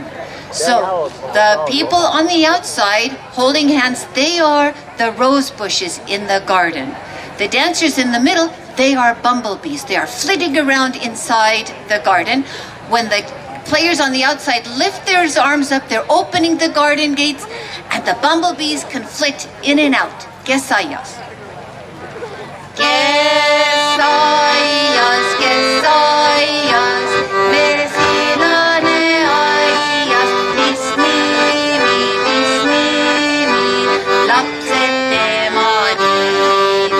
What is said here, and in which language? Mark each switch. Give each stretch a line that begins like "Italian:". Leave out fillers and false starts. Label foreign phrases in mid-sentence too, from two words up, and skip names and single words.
English: So the people on the outside holding hands, they are the rose bushes in the garden. The dancers in the middle, they are bumblebees. They are flitting around inside the garden. When the players on the outside lift their arms up, they're opening the garden gates, and the bumblebees can flit in and out.
Estonian: Kes aias. Kes aias, kes aias, mesilane aias, mis nimi, lapsed tema nimi.